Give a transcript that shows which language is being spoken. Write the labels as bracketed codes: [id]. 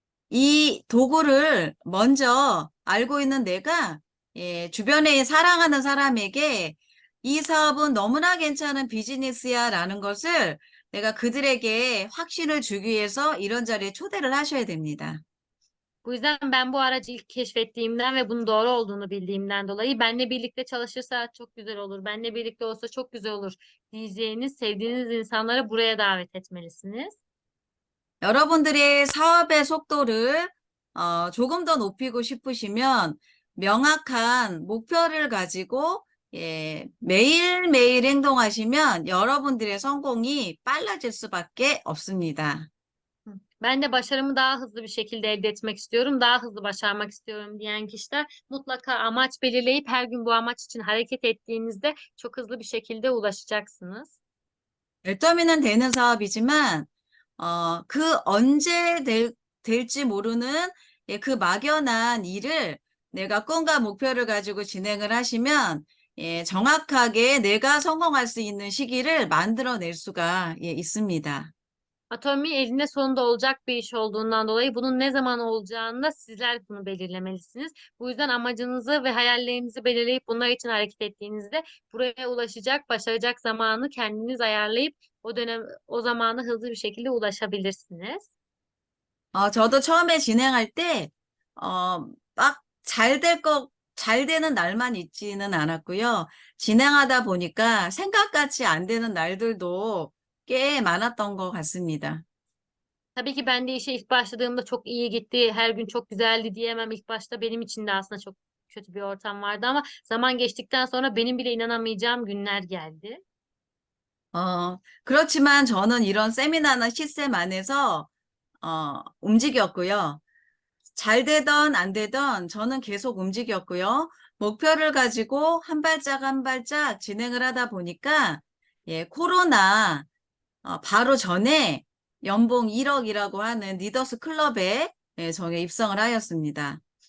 [ko] 이 도구를 먼저 알고 있는 내가 주변에 사랑하는 사람에게 이 사업은 너무나 괜찮은 비즈니스야 라는 것을 내가 그들에게 확신을 주기 위해서 이런 자리에 초대를 하셔야 됩니다. [tr] Bu yüzden ben bu aracı ilk keşfettiğimden ve bunun doğru olduğunu bildiğimden dolayı benle birlikte çalışırsa çok güzel olur, benle birlikte olsa çok güzel olur diyeceğiniz, sevdiğiniz insanları buraya davet etmelisiniz. [ko] 여러분들의 사업의 속도를 조금 더 높이고 싶으시면 명확한 목표를 가지고 매일매일 행동하시면 여러분들의 성공이 빨라질 수밖에 없습니다. [tr] Ben de başarımı daha hızlı bir şekilde elde etmek istiyorum, daha hızlı başarmak istiyorum diyen kişiler mutlaka amaç belirleyip her gün bu amaç için hareket ettiğinizde çok hızlı bir şekilde ulaşacaksınız. [ko] 열더미는 되는 사업이지만 그 언제 될지 모르는 그 막연한 일을 내가 꿈과 목표를 가지고 진행을 ha시면 정확하게 내가 성공할 수 있는 시기를 만들어낼 수가 있습니다. [tr] Atomi elinde sonunda olacak bir iş olduğundan dolayı bunun ne zaman olacağını da sizler bunu belirlemelisiniz. Bu yüzden amacınızı ve hayallerinizi belirleyip bunlar için hareket ettiğinizde buraya ulaşacak, başaracak zamanı kendiniz ayarlayıp o zamana hızlı bir şekilde ulaşabilirsiniz. [ko] 저도 처음에 진행할 때, 막 잘 되는 날만 있지는 않았고요. 진행하다 보니까 생각같이 안 되는 날들도 꽤 많았던 것 같습니다. [tr] Tabii ki ben de işe ilk başladığımda çok iyi gitti, her gün çok güzeldi diyemem. İlk başta benim için de aslında çok kötü bir ortam vardı ama zaman geçtikten sonra benim bile inanamayacağım günler geldi. [ko] 그렇지만 저는 이런 세미나나 시스템 안에서, 움직였고요. 잘 되던 안 되던 저는 계속 움직였고요. 목표를 가지고 한 발짝 한 발짝 진행을 하다 보니까, 코로나, 바로 전에 연봉 1억이라고 하는 리더스 클럽에 정에 입성을 하였습니다.